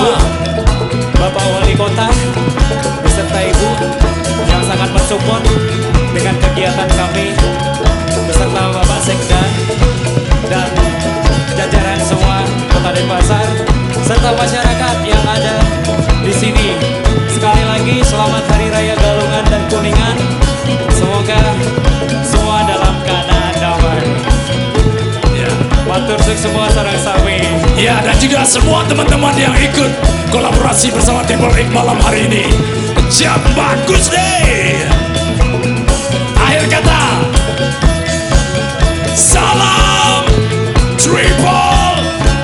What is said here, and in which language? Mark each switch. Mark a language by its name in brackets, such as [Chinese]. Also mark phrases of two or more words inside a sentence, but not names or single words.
[Indonesian] Ibu, Bapak Wali Kota beserta Ibu yang sangat mensupport dengan kegiatan kami beserta Bapak Sekda dan jajaran semua Kota Denpasar serta masyarakat yang ada di sini. Sekali lagi selamat Hari Raya Galungan dan Kuningan. Semoga semua dalam keadaan damai. Ya. [Javanese] Matur suwun semua sareng sami. [Indonesian] Ya, dan juga semua teman-teman yang ikut kolaborasi bersama Triple X malam hari ini. Jam bagus deh. Akhir kata, salam Triple X.